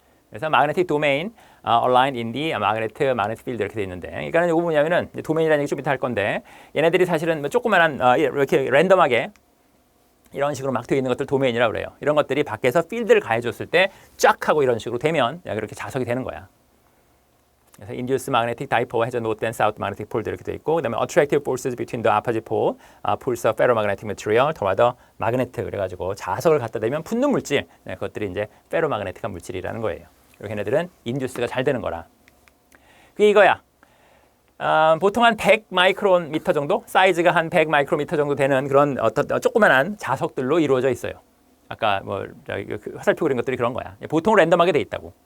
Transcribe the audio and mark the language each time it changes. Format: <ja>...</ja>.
<ko>그래서</ko> <en>magnetic domain aligned in the magnetic field</en> <ko>이렇게 돼 있는데, 그러니까는 이거 뭐냐면은 도메인이라는 얘기 좀 이따 할 건데, 얘네들이 사실은 뭐 조그만한 이렇게 랜덤하게 이런 식으로 막 되어 있는 것들 도메인이라고 그래요. 이런 것들이 밖에서 필드를 가해줬을 때 쫙 하고 이런 식으로 되면 이렇게 자석이 되는 거야.</ko> <en>그래서 induced magnetic dipole has a north and south magnetic pole</en> <ko>이렇게 돼 있고, 그다음에</ko> <en>attractive forces between the opposite pole, pulls of ferromagnetic material toward the magnet</en> <ko>그래가지고 자석을 갖다 대면 붙는 물질, 그것들이 이제 페로마그네틱한 물질이라는 거예요. 그리고 걔네들은 인듀스가 잘 되는 거라. 그게 이거야. 보통 한 100 마이크로미터 정도, 사이즈가 한 100 마이크로미터 정도 되는 그런 조그만한 자석들로 이루어져 있어요. 아까 뭐 화살표 그린 것들이 그런 거야. 보통 랜덤하게 돼 있다고.</ko>